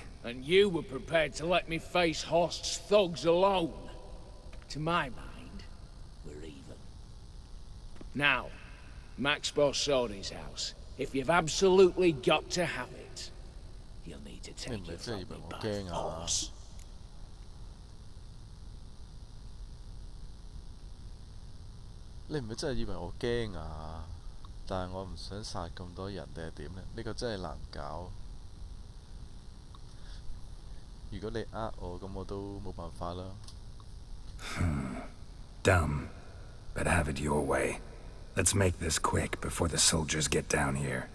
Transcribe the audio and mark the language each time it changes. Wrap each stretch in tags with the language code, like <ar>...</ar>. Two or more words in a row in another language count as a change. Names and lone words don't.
<en>And you were prepared to let me face Horst's thugs alone. To my mind, we're even. Now, Max Borsodi's house. If you've absolutely got to have it, you'll need to take it from me by force.</en> <yue>你唔係真係以為我驚啊？但係我唔想殺咁多人定係點呢？呢個真係難搞。如果你呃我，咁我都冇辦法啦。</yue> <en>Dumb, but have it your way. Let's make this quick before the soldiers get down here.</en>